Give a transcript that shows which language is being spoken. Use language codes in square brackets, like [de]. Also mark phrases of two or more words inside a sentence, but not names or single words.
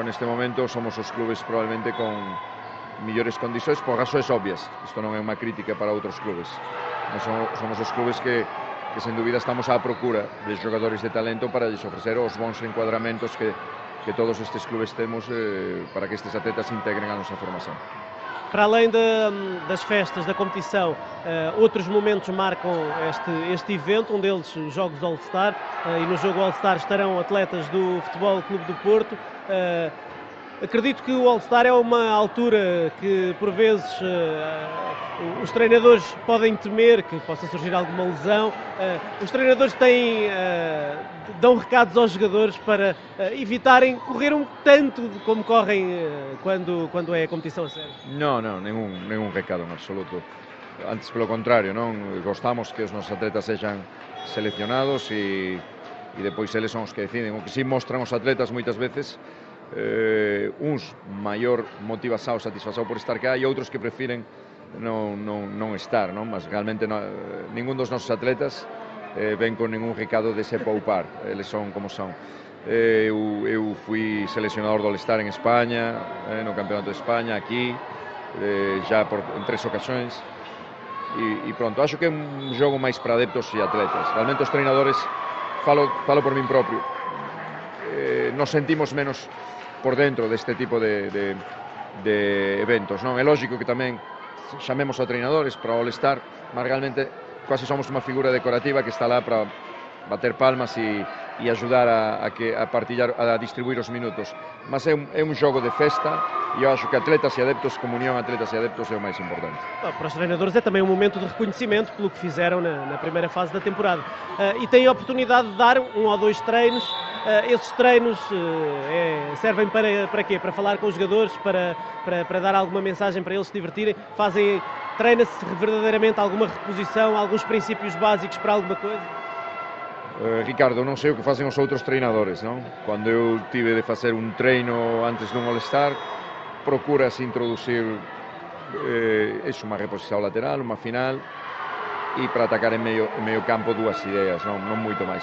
[gl] Neste momento somos os clubes probablemente con millores condicións por razóns obvias. Isto non é unha crítica para outros clubes. Somos os clubes que sen dúbida estamos á procura de xogadores de talento para lles ofrecer os bons encuadramentos que todos estes clubes temos para que estes atletas integren a nosa formación. [pt] Para além das festas, da competição, outros momentos marcam este evento, um deles os Jogos All-Star, e no jogo All-Star estarão atletas do Futebol Clube do Porto. Acredito que o All-Star é uma altura que, por vezes, os treinadores podem temer que possa surgir alguma lesão. Os treinadores dão recados aos jogadores para evitarem correr tanto como correm quando é a competição a sério. Não, nenhum recado en absoluto. [gl] Antes, pelo contrário, non gostamos que os nosos atletas sejam seleccionados e depois eles son os que deciden. O que sí mostran os atletas moitas veces, uns maior motivação, satisfação por estar cá, e outros que prefiren non estar, non? Mas realmente ningún dos nosos atletas ven con ningún recado de se poupar, eles son como son. Eu fui seleccionador do All-Star en España, no Campeonato de España, aquí, já en 3 ocasións, e pronto, acho que é un jogo máis para adeptos e atletas. Realmente os treinadores, falo por min propio, nos sentimos menos por dentro deste tipo de eventos, non? É lógico que tamén chamemos a treinadores para o All-Star, mas realmente quase somos unha figura decorativa que está lá para bater palmas e ajudar a partillar, a distribuir os minutos. Mas é un jogo de festa e eu acho que atletas e adeptos, comunión atletas e adeptos é o máis importante. [pt] Para os treinadores é também um momento de reconhecimento pelo que fizeram na primeira fase da temporada. E têm a oportunidade de dar 1 ou 2 treinos. Esses treinos servem para quê? Para falar com os jogadores, para dar alguma mensagem para eles se divertirem? Treina-se verdadeiramente alguma reposição, alguns princípios básicos para alguma coisa? [gl] Ricardo, non sei o que facen os outros treinadores, non? Cando eu tive de facer un treino antes dun All-Star, procuras introducir unha reposición lateral, unha final, e para atacar en medio campo 2 ideas, non moito máis.